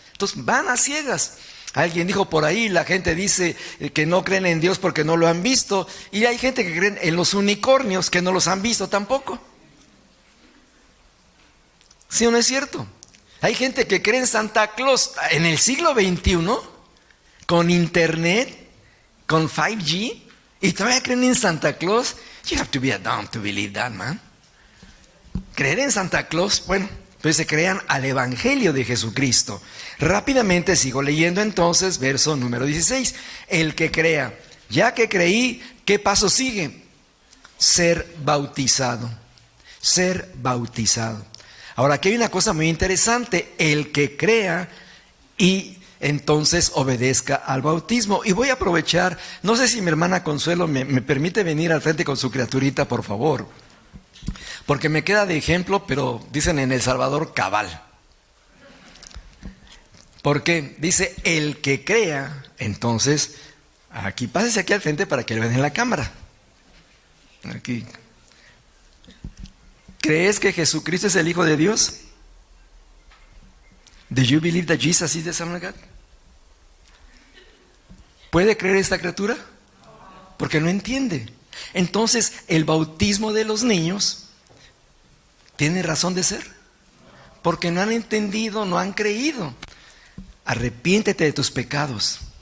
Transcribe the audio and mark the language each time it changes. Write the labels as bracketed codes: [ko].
[es] Entonces van a ciegas. Alguien dijo por ahí, la gente dice que no creen en Dios porque no lo han visto, y hay gente que cree en los unicornios que no los han visto tampoco. ¿Sí o no es cierto? Hay gente que cree en Santa Claus en el siglo XXI, con internet, con 5G, y todavía creen en Santa Claus. [en] You have to be a dumb to believe that, man. [es] Creer en Santa Claus, bueno, pues se crean al evangelio de Jesucristo. Rápidamente sigo leyendo entonces, verso número 16. El que crea. Ya que creí, ¿qué paso sigue? Ser bautizado. Ser bautizado. Ahora, aquí hay una cosa muy interesante. El que crea y entonces obedezca al bautismo. Y voy a aprovechar, no sé si mi hermana Consuelo me permite venir al frente con su criaturita, por favor. Porque me queda de ejemplo, pero dicen en El Salvador, cabal. Porque dice, el que crea, entonces, aquí, pásese aquí al frente para que lo vean en la cámara. Aquí. ¿Crees que Jesucristo es el Hijo de Dios? [en] Do you believe that Jesus is the Son of God? [es] ¿Puede creer esta criatura? Porque no entiende. Entonces, el bautismo de los niños tiene razón de ser. Porque no han entendido, no han creído. Arrepiéntete de tus pecados.